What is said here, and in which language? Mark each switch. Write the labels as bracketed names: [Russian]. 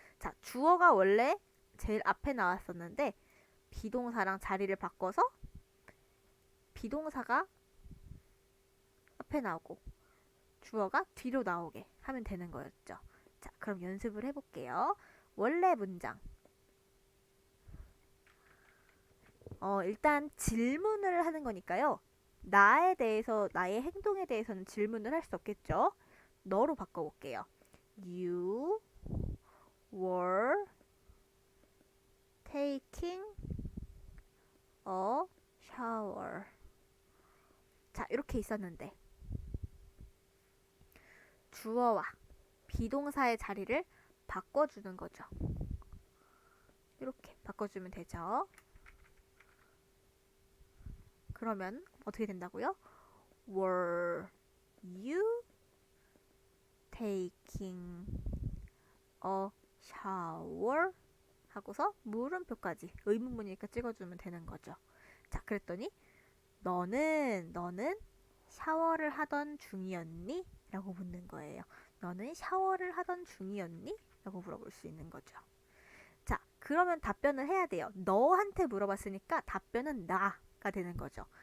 [Korean] 자, 주어가 원래 제일 앞에 나왔었는데 비동사랑 자리를 바꿔서 비동사가 앞에 나오고 주어가 뒤로 나오게 하면 되는 거였죠. 자, 그럼 연습을 해볼게요. 원래 문장. 일단 질문을 하는 거니까요. 나에 대해서, 나의 행동에 대해서는 질문을 할 수 없겠죠. 너로 바꿔볼게요. [English] You were taking a shower. [Korean] 자, 이렇게 있었는데 주어와 비동사의 자리를 바꿔주는 거죠. 이렇게 바꿔주면 되죠. 그러면 어떻게 된다고요? [English] Were you taking a shower? [Korean] 하고서 물음표까지 의문문이니까 찍어주면 되는 거죠. 자, 그랬더니 너는 샤워를 하던 중이었니? 라고 묻는 거예요. 너는 샤워를 하던 중이었니? 라고 물어볼 수 있는 거죠. 자, 그러면 답변을 해야 돼요. 너한테 물어봤으니까 답변은 나가 되는 거죠.